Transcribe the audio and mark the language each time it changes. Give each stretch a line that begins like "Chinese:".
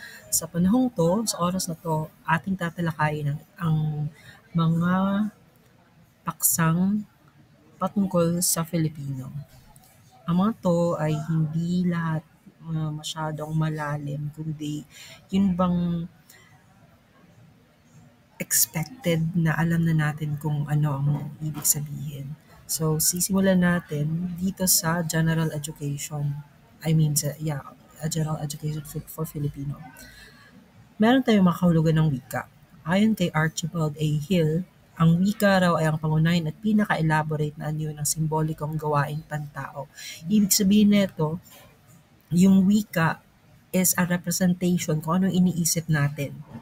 Filipino: Sa panahong 'to, sa oras na 'to, ating tatalakayin ang mga paksang patungkol sa Filipino. Ang mga 'to ay hindi lahat, masyadong malalim kundi yun bang expected na alam na natin kung ano ang ibig sabihin. So, sisimulan natin dito sa general education.
English: I mean, a general education for Filipino.
Filipino: Meron tayong makahulugan ng wika. Ayon kay Archibald A. Hill, ang wika raw ay ang pangunahin at pinaka-elaborate na anyo ng simbolikong gawaing pantao. Ibig sabihin nito, yung wika
English: is a representation
Filipino: kung ano iniisip natin.